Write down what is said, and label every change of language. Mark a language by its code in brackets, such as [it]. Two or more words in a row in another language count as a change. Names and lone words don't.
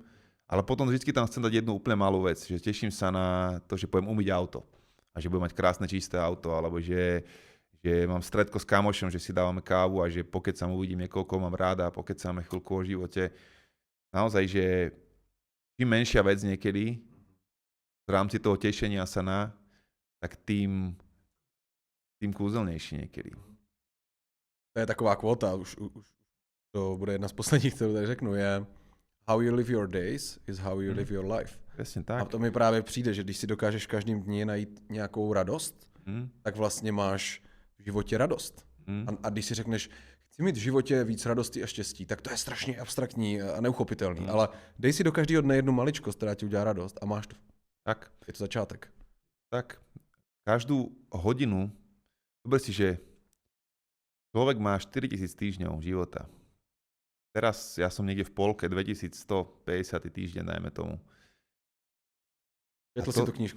[sk] Ale potom vždy tam chcem dať jednu úplne malú vec, že teším sa na to, že pôjdem umyť auto a že budem mať krásne čisté auto, alebo že mám stredko s kamošom, že si dávame kávu a že pokecam, uvidím niekoho, koho mám ráda a pokecáme chvíľku o živote. Naozaj, že čím menšia vec niekedy v rámci toho tešenia sa na, tak tým kúzelnejší niekedy. [cs] To je taková kvota, už to bude jedna z posledních, kterou tady řeknu, je [en] how you live your days is how you live your life. [sk] Presne tak. [cs] A to mi právě přijde, že když si dokážeš v každém dni najít nějakou radost, tak vlastně máš v životě radost. A když si řekneš, chci mít v životě víc radosti a štěstí, tak to je strašně abstraktní a neuchopitelný. Ale dej si do každého dne jednu maličkost, která ti udělá radost a máš to. Tak. Je to začátek. Tak. [sk] Každú hodinu, dobre si, že človek má 4000 týždňov života. Teraz ja som niekde v polke, 2150. týždeň, dajme tomu. Četl si tú knižku?